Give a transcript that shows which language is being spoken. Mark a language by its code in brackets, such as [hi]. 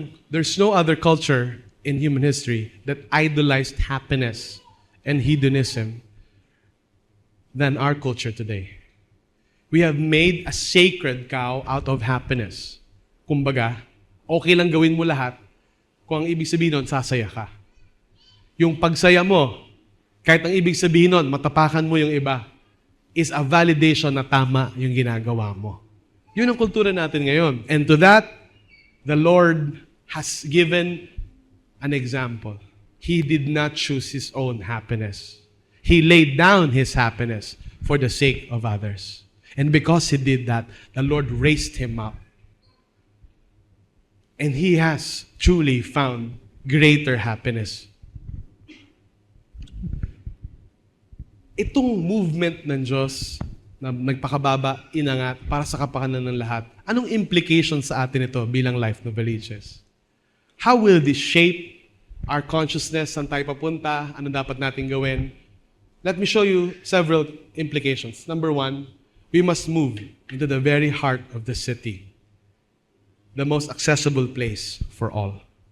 [en] There's no other culture in human history that idolized happiness and hedonism than our culture today. We have made a sacred cow out of happiness. [tl] Kumbaga, okay lang gawin mo lahat kung ang ibig sabihin nun, sasaya ka. Yung pagsaya mo, kahit ang ibig sabihin nun, matapakan mo yung iba, [en] is a validation [tl] na tama yung ginagawa mo. Yun ang kultura natin ngayon. [en] And to that, the Lord has given an example. He did not choose His own happiness. He laid down His happiness for the sake of others. And because He did that, the Lord raised Him up. And He has truly found greater happiness. [tl] Itong movement ng Diyos na nagpakababa, inangat, para sa kapakanan ng lahat, anong implication sa atin ito bilang Life Noveliches? [en] How will this shape our consciousness? [tl] Saan tayo papunta? Ano dapat natin gawin? [en] Let me show you several implications. Number one, we must move into the very heart of the city, the most accessible place for all.